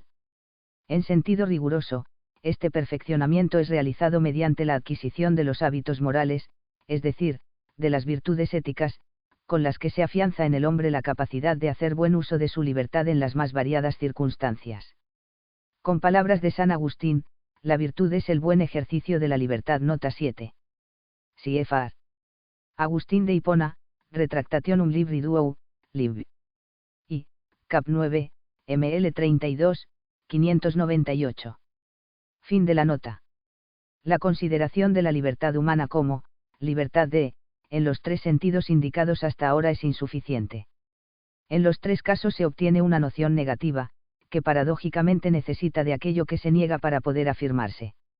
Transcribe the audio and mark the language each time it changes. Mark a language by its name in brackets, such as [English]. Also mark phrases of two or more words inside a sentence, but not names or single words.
[Spanish] En sentido riguroso, este perfeccionamiento es realizado mediante la adquisición de los hábitos morales, es decir, de las virtudes éticas, con las que se afianza en el hombre la capacidad de hacer buen uso de su libertad en las más variadas circunstancias. Con palabras de San Agustín, la virtud es el buen ejercicio de la libertad. Nota 7. Cfr. Agustín de Hipona, Retractationum Libri Duo, Lib. I. Cap 9, ml 32, 598. Fin de la nota. La consideración de la libertad humana como libertad en los tres sentidos indicados hasta ahora es insuficiente. En los tres casos se obtiene una noción negativa, que paradójicamente necesita de aquello que se niega para poder afirmarse.